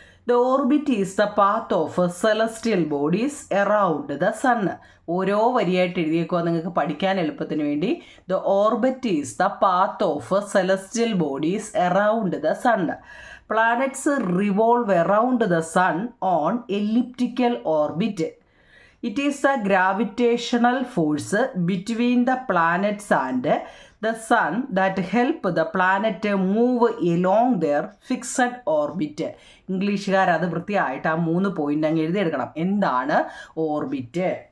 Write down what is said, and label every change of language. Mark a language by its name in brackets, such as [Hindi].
[English] The orbit is the path of celestial bodies around the sun. [Malayalam] ഓരോ വരിയായിട്ട് എഴുതിയേക്കുക നിങ്ങൾക്ക് പഠിക്കാൻ എളുപ്പത്തിന് വേണ്ടി. [English] The orbit is the path of celestial bodies around the sun. Planets revolve around the sun on elliptical orbit. It is the gravitational force between the planets and the sun that help the planet move along their fixed orbit. [Malayalam] ഇംഗ്ലീഷുകാർ അത് വൃത്തിയായിട്ട് ആ 3 point അങ്ങ് എഴുതിയെടുക്കണം. എന്താണ് orbit?